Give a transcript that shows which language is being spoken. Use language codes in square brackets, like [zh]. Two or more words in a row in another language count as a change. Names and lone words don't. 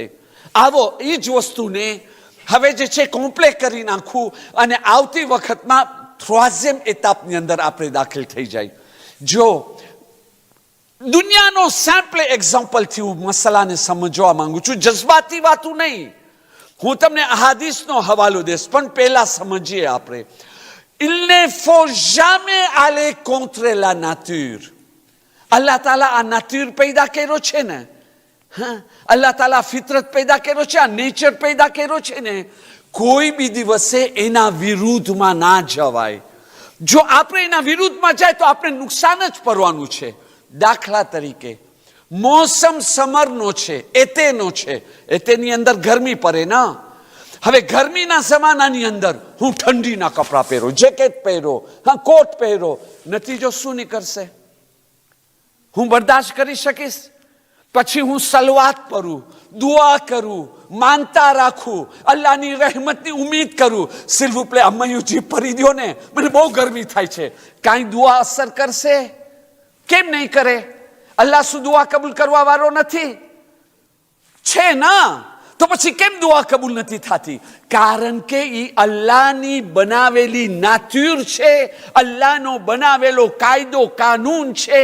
[gu] આવો એ જ વસ્તુને હવે જે છે કોમ્પ્લે કરી નાખું અને આવતી વખતમાં 3ème એતાપની અંદર આપણે દાખલ થઈ જાય. જો દુનિયાનો [en] sample exampleથી [gu] હું મસલાને સમજવા માંગુ છું, જજ્બાતી વાતું નહીં. હું તમને અહાદીસનો હવાલો દઈશ, પણ પહેલા સમજીએ આપણે. [fr] Il ne faut jamais aller contre la nature. [gu] અલ્લાહ તાલા આ નાતુર પેદા કર્યો છે ને, અલ્લાહ તાલા ફિતરત પેદા કર્યો છે, આ નેચર પેદા કર્યો છે ને, કોઈ બી દિવસે એના વિરુદ્ધમાં ના જવાય. જો આપણે એના વિરુદ્ધમાં જાય તો આપણે નુકસાન જ પડવાનું છે. દાખલા તરીકે મોસમ સમરનો છે, એતેનો છે, એતેની અંદર ગરમી પડે ના. હવે ગરમીના જમાનાની અંદર હું ઠંડીના કપડાં પહેરો, જેકેટ પહેરો, કોટ પહેરો, નતીજો શું નીકળશે? હું બરદાશ્ત કરી શકીશ? પછી હું સલવાત કરું, દુઆ કરું, માનતા રાખું, અલ્લાહની રહેમતની ઉમ્મીદ કરું. [fr] s'il vous plaît, [gu] અમ્મયુજી ભરી દો ને, મને બહુ ગરમી થાય છે. કાંઈ દુઆ અસર કરશે? કેમ નહીં કરે? અલ્લાહ શું દુઆ કબૂલ કરવા વાળો નથી? છે ના. તો પછી કેમ દુઆ કબૂલ નથી થતી? કારણ કે એ અલ્લાહની બનાવેલી નાત્યુર છે, અલ્લાહનો બનાવેલો કાયદો કાનૂન છે.